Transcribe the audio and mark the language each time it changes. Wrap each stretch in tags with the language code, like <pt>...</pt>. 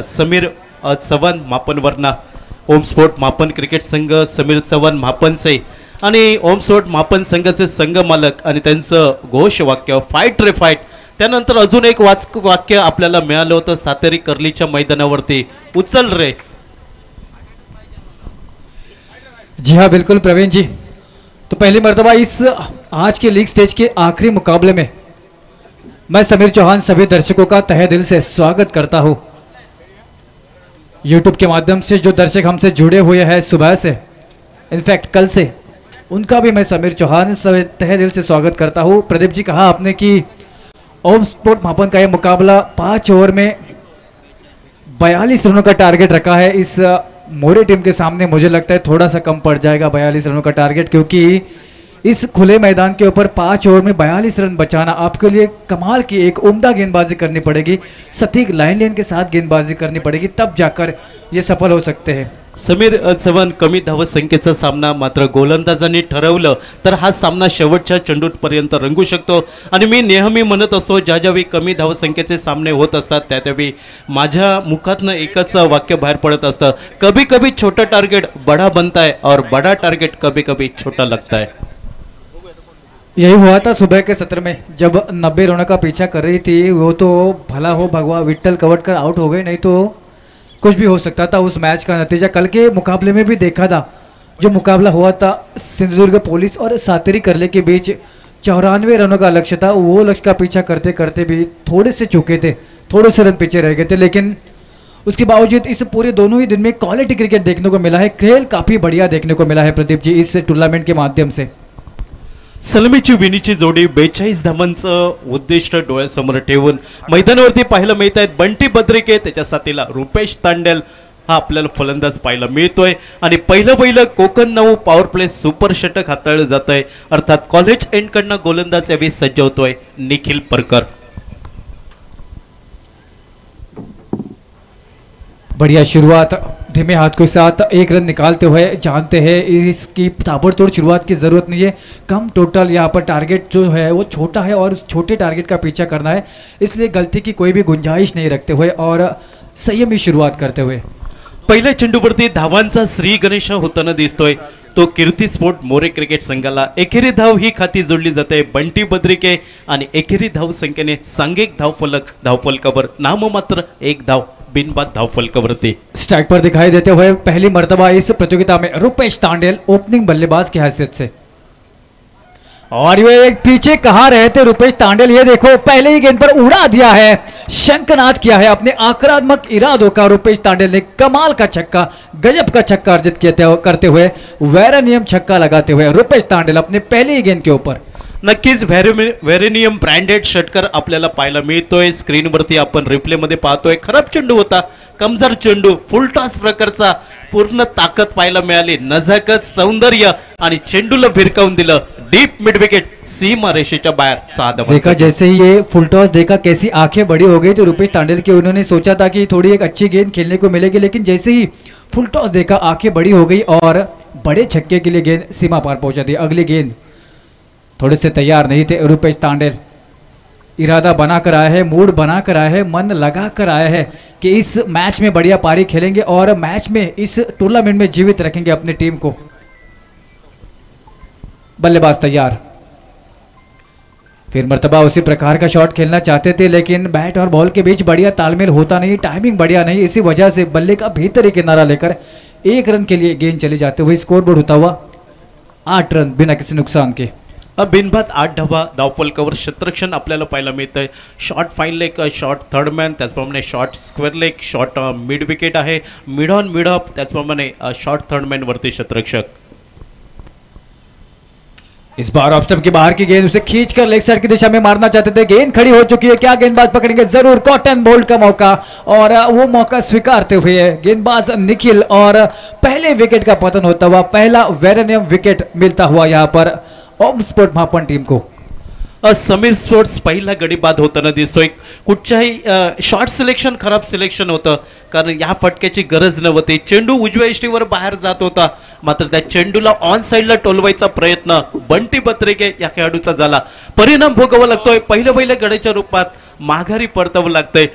<mr>समीर चव्हाण मापनवरना, ओम sport मापन cricket संघ समीर चव्हाण मापनचे आणि ओम स्पोर्ट मापन संघाचे संघ मालक आणि त्यांचं घोषवाक्य फाईट रे फाईट. त्यानंतर अजून एक वाक्य आपल्याला मिळालं होतं सातेरी कर्लीच्या मैदानावरती, उचल रे.</mr> <hi>जी हाँ बिल्कुल प्रवीण जी, तो पहली मर्तबा इस आज के लीग स्टेज के आखिरी मुकाबले में मैं समीर चौहान सभी दर्शकों का तहे दिल से स्वागत करता हूँ. यूट्यूब के माध्यम से जो दर्शक हमसे जुड़े हुए हैं सुबह से, इनफैक्ट कल से, उनका भी मैं समीर चौहान से तहे दिल से स्वागत करता हूँ. प्रदीप जी, कहा आपने कि ओम स्पोर्ट मापन का यह मुकाबला 5 ओवर में 42 रनों का टारगेट रखा है. इस मोरे टीम के सामने मुझे लगता है थोड़ा सा कम पड़ जाएगा 42 रनों का टारगेट, क्योंकि इस खुले मैदान के ऊपर 5 ओवर में 42 रन बचाना आपके लिए कमाल की एक उम्दा गेंदबाजी करनी पड़ेगी. सटीक लाइन के साथ गेंदबाजी करनी पड़ेगी, तब जाकर ये सफल हो सकते हैं.</hi> <mr>समीर चव्हाण, कमी धावसंख्येचा सामना मात्र गोलंदाजांनी ठरवलं तर हा सामना शेवटच्या चेंडूपर्यंत रंगू शकतो. आणि मी नेहमी म्हणत असतो, ज्यावेळी कमी धावसंख्येचे सामने होत असतात त्यावेळी माझ्या मुखातनं एकच वाक्य बाहेर पडत असतं,</mr> <hi>कभी कभी छोटा टार्गेट बड़ा बनता है और बड़ा टार्गेट कभी कभी छोटा लगता है. यही हुआ था सुबह के सत्र में जब 90 रनों का पीछा कर रही थी. वो तो भला हो भगवा विट्ठल कवटकर आउट हो गए, नहीं तो कुछ भी हो सकता था. उस मैच का नतीजा कल के मुकाबले में भी देखा था. जो मुकाबला हुआ था सिंधुदुर्ग पुलिस और सातेरी करले के बीच, 94 रनों का लक्ष्य था. वो लक्ष्य का पीछा करते करते भी थोड़े से चूके थे, थोड़े से रन पीछे रह गए थे. लेकिन उसके बावजूद इस पूरे दोनों ही दिन में क्वालिटी क्रिकेट देखने को मिला है. खेल काफ़ी बढ़िया देखने को मिला है प्रदीप जी इस टूर्नामेंट के माध्यम से.</hi> <mr>सलमीची विनीची जोडी 42 धावांचं उद्दिष्ट डोळ्यासमोर ठेवून मैदानावरती पाहायला मिळत आहेत. बंटी बद्रिके, त्याच्या साथीला रुपेश तांडेल हा आपल्याला फलंदाज पाहायला मिळतोय. आणि पहिलं कोकण 9 पॉवर प्ले सुपर षटक हाताळलं जात आहे. अर्थात कॉलेज एंडकडनं गोलंदाज यावेळी सज्ज होतोय निखिल परकर.</mr> <hi>बढ़िया शुरुआत धीमे हाथ के साथ 1 रन निकालते हुए. जानते हैं इसकी ताबड़तोड़ शुरुआत की ज़रूरत नहीं है. कम टोटल यहाँ पर टारगेट जो है वो छोटा है और उस छोटे टारगेट का पीछा करना है, इसलिए गलती की कोई भी गुंजाइश नहीं रखते हुए और संयमी शुरुआत करते हुए.</hi> <mr>पहिल्या चेंडूवरती धावांचा श्री गणेश होताना दिसतोय तो कीर्ती स्पोर्ट मोरे क्रिकेट संघाला. एकेरी धाव ही खाती जोडली जाते बंटी बद्रिके आणि एकेरी धाव संख्येने सांघिक धावफलकावर नाममात्र 1 धाव बिनबाद धावफलकावरती.</mr> <hi>स्ट्राइक पर दिखाई देते हुए पहली मर्तबा इस प्रतियोगिता में रुपेश तांडेल ओपनिंग बल्लेबाज की हैसियत से. और ये एक पीछे कहाँ रहे थे रुपेश तांडेल, ये देखो पहले ही गेंद पर उड़ा दिया है, शंखनाद किया है अपने आक्रामक इरादों का. रुपेश तांडेल ने कमाल का छक्का, गजब का छक्का अर्जित करते हुए, वेरानियम छक्का लगाते हुए रुपेश तांडेल अपने पहले ही गेंद के ऊपर. नक्कीच व्हेरेनियम ब्रँडेड षटकर आपल्याला पाहायला मिळतोय. स्क्रीनवरती आपण रिप्लेमध्ये पाहतोय. खराब चेंडू होता, कमजोर चेंडू, फुल टॉस प्रकारचा, पूर्ण ताकद पाहायला मिळाली, नजाकत, सौंदर्य आणि चेंडूला भिरकावून दिलं डीप मिड विकेट सीमा रेषेच्या बाहेर. 6 धावा. देखा जैसे ही ये फुल टॉस देखा कैसी आंखें बड़ी हो गई. तो रुपेश तांडेल की उन्होंने सोचा था कि थोड़ी एक अच्छी गेंद खेलने को मिलेगी, लेकिन जैसे ही फुल टॉस देखा आंखें बड़ी हो गई और बड़े छक्के के लिए गेंद सीमा पार पहुंचा दी. अगली गेंद थोड़े से तैयार नहीं थे रुपेश तांडेल. इरादा बनाकर आया है, मूड बनाकर आया है, मन लगा कर आया है कि इस मैच में बढ़िया पारी खेलेंगे और मैच में इस टूर्नामेंट में जीवित रखेंगे अपनी टीम को. बल्लेबाज तैयार. फिर मर्तबा उसी प्रकार का शॉट खेलना चाहते थे, लेकिन बैट और बॉल के बीच बढ़िया तालमेल होता नहीं, टाइमिंग बढ़िया नहीं. इसी वजह से बल्ले का भीतरी किनारा लेकर 1 रन के लिए गेंद चली जाते हुए स्कोरबोर्ड होता हुआ 8 रन बिना किसी नुकसान के।</hi> <mr>बिनबाद 8 धावा, धावफलकावर क्षेत्ररक्षण आपल्याला पाहायला मिळतंय. Short fine leg, short third man, त्याचप्रमाणे short square leg, short mid wicket आहे, मिड ऑन मिड ऑफ, त्याचप्रमाणे शॉर्ट थर्ड मॅन वरती क्षेत्ररक्षक.</mr> <hi>इस बार ऑफ स्टंप के बाहर की गेंद उसे खींचकर लेग साइड की दिशा में मारना चाहते थे, गेंद खड़ी हो चुकी है, क्या गेंदबाज पकड़ेंगे? जरूर कॉटन बोल्ट का मौका, और वो मौका स्वीकारते हुए गेंदबाज निखिल, और पहले विकेट का पतन होता हुआ पहला वेरेनियम विकेट मिलता हुआ यहाँ पर ओम स्पोर्ट महापन टीम को.</hi> <mr>समीर स्पोर्ट्स पहिला गडी बाद होताना दिसतोय. कुठच्याही शॉर्ट सिलेक्शन खराब सिलेक्शन होतं, कारण या फटक्याची गरज नव्हती. चेंडू उजव्या इष्टीवर बाहेर जात होता, मात्र त्या चेंडूला ऑन साइडला टोलवायचा प्रयत्न बंटी पत्रिके या खेळाडूचा झाला. परिणाम भोगावा लागतोय. पहिल्या गड्याच्या रूपात माघारी परतावं लागतंय.</mr>